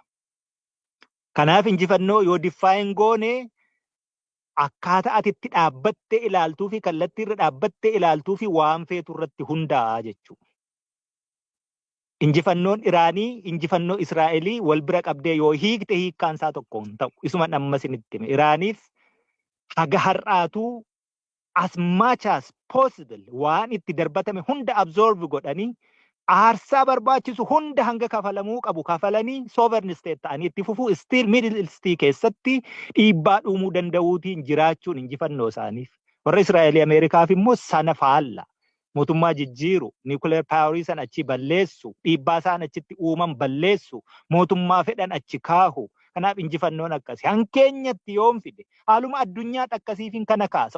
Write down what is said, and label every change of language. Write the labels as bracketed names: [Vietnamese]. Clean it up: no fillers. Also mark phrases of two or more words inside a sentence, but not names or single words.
[Oromo] Kanaaf injifannoo yoo define goone akkaataa ati itti dhaabbattee ilaaltuu fi kallattii irra dhaabbattee ilaaltuu fi waan feetu irratti hundaa'a jechuudha. Injifannoon Iraanii, injifannoo Israa'elii wal bira qabdee yoo hiikte hiikkaan isaa tokko hin ta'u. Isuma amma isinitti hime. Iraaniif haga har'aatuu [English] as much as possible [Oromo] waan itti darbatame hunda absorb godhanii aarsaa barbaachisu hunda hanga kafalamuu qabu kafalanii [English] sovereign state [Oromo] ta'anii itti fufuu still [English] middle east [Oromo] keessatti dhiibbaa uumuu danda'uutiin jiraachuun injifannoo isaaniif. Warra Israa'elii Ameerikaaf immoo sana faalla. Mootummaa jijjiiru, [English] nuclear power [Oromo] sana achi balleessu, dhiibbaa isaan achitti uuman balleessu, mootummaa fedhan achi kaahu. Kanaaf injifannoon akkasi. Hankeenyatti yoom fide haaluma addunyaatti akkasiifin kana kaasa.